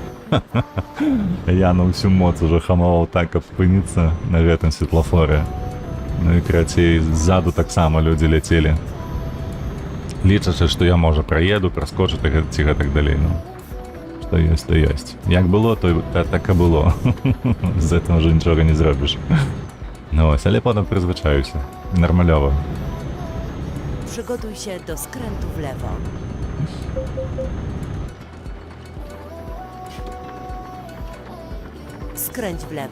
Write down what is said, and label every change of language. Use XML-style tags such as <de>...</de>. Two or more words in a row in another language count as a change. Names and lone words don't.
<be>Я на ўсю моц уже хамаваў так, каб спыніцца на гэтым светлафоре. Ну і крацей, ззаду таксама людзі ляцелі, лічачы, што я, можа, праеду, праскочу ці гэтак далей. Ну, што ёсць, то ёсць. Як было, то так і было. З гэтым уже нічога не зробіш. Ну ось, але потім прызвычаюся. Нармалёва.</be> <pl>Przygotuj się do skrętu w lewo. Skręć w lewo.</pl>